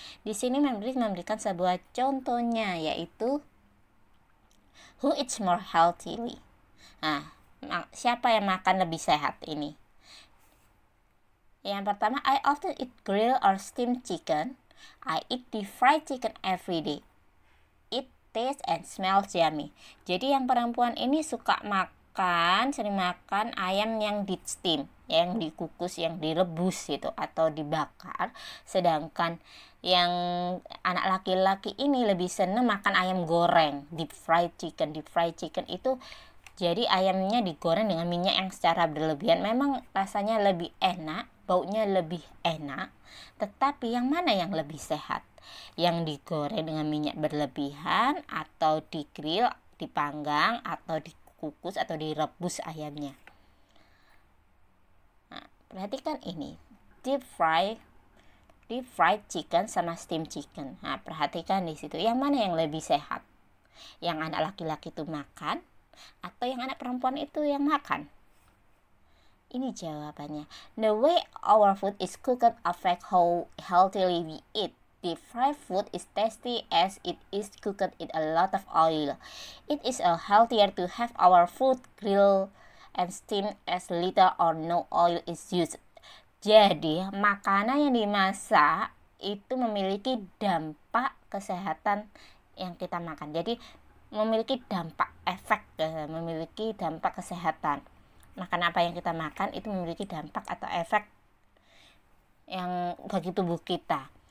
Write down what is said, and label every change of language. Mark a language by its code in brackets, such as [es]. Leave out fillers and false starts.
[id] Di sini memberikan sebuah contohnya, yaitu [en] who eats more healthily. [id] Nah, siapa yang makan lebih sehat ini? Yang pertama, [en] I often eat grilled or steamed chicken. I eat deep fried chicken every day. It tastes and smells yummy. [id] Jadi yang perempuan ini sering makan ayam yang di steam, yang dikukus, yang direbus gitu atau dibakar. Sedangkan yang anak laki-laki ini lebih senang makan ayam goreng, deep fried chicken. Deep fried chicken itu jadi ayamnya digoreng dengan minyak yang secara berlebihan. Memang rasanya lebih enak, baunya lebih enak. Tetapi yang mana yang lebih sehat? Yang digoreng dengan minyak berlebihan, atau digrill, dipanggang, atau dikukus, atau direbus ayamnya? Nah, perhatikan ini, deep fried chicken sama steam chicken. Nah, perhatikan di situ, yang mana yang lebih sehat? Yang anak laki-laki itu makan, atau yang anak perempuan itu yang makan? Ini jawabannya. [en] The way our food is cooked affect how healthily we eat. Deep fried food is tasty as it is cooked in a lot of oil. It is healthier to have our food grilled and steamed as little or no oil is used. [id] Jadi, makanan yang dimasak itu memiliki dampak kesehatan yang kita makan. Jadi, memiliki dampak memiliki dampak kesehatan. Makan apa yang kita makan itu memiliki dampak atau efek yang bagi tubuh kita.